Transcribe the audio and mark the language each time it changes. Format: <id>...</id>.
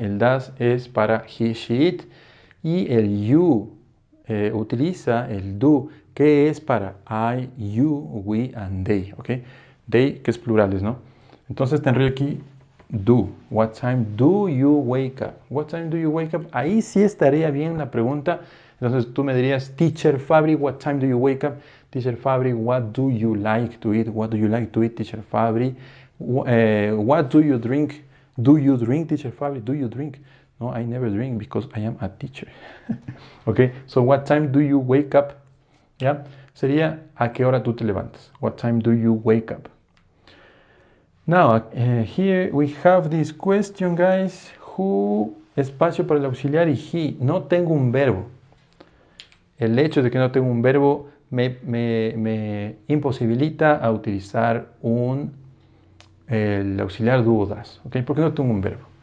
<es>El das es para he, she, it. Y el you utiliza el do, que es para</es> <en>I, you, we and they,</en> <es>¿ok? They, que es plurales, ¿no? Entonces tendría aquí do.</es> <en>What time do you wake up? What time do you wake up?</en> <es>Ahí sí estaría bien la pregunta. Entonces tú me dirías,</es> <en>Teacher Fabri, what time do you wake up? Teacher Fabri, what do you like to eat? What do you like to eat, Teacher Fabri? What do you drink? Do you drink, Teacher Fabri? Do you drink? No, I never drink because I am a teacher. Okay, so what time do you wake up?</en> <es>¿Ya? Sería, ¿a qué hora tú te levantas?</es> <en>What time do you wake up? Now, here we have this question, guys.</en> <es>Who, espacio para el auxiliar y he. No tengo un verbo. El hecho de que no tengo un verbo me imposibilita a utilizar el auxiliar do o das. ¿Ok? Porque no tengo un verbo.</es>